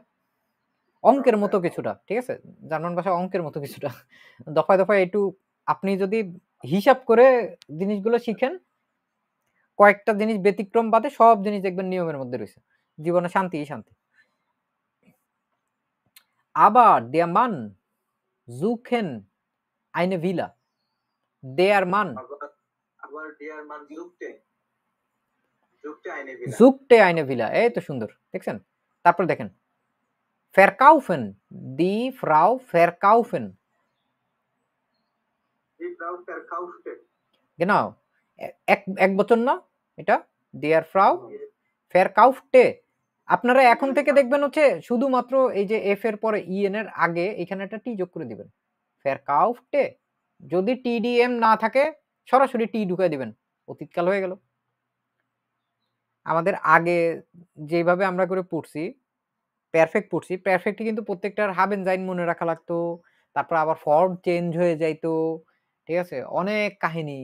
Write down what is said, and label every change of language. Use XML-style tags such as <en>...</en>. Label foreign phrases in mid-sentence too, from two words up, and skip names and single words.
<bn>অঙ্কের মতো কিছুটা, ঠিক আছে, জার্মান ভাষা অঙ্কের মতো কিছুটা। দফায় দফায় একটু আপনি যদি হিসাব করে জিনিসগুলো শিখেন, কয়েকটা জিনিস ব্যতিক্রম বাদে সব জিনিস দেখবেন নিয়মের মধ্যে রয়েছে। জীবনে শান্তি শান্তি। আবার</bn> <de>der Mann suchen eine Villa. Der Mann suchte eine Villa.</de> <bn>এই তো সুন্দর, দেখছেন? তারপর দেখেন verkaufen,</bn> <de>die Frau verkaufen. Genau,</de> <bn>এক বচন না এটা,</bn> <de>der Frau verkaufte।</de> <bn>আপনারা এখন থেকে দেখবেন হচ্ছে শুধুমাত্র এই যে এফ এর পরে ইএন এর আগে এখানে একটা টি যোগ করে দিবেন, verkaufte। যদি টিডিএম না থাকে সরাসরি টি ঢুকাই দিবেন, অতীতকাল হয়ে গেল। আমাদের আগে যেভাবে আমরা করে পড়ছি, পারফেক্ট পড়ছি, পারফেক্টে কিন্তু প্রত্যেকটার</bn> <de>haben sein</de> <bn>মনে রাখা লাগতো, তারপর আবার ফর্ম চেঞ্জ হয়ে যাইতো, ঠিক আছে, অনেক কাহিনী।</bn>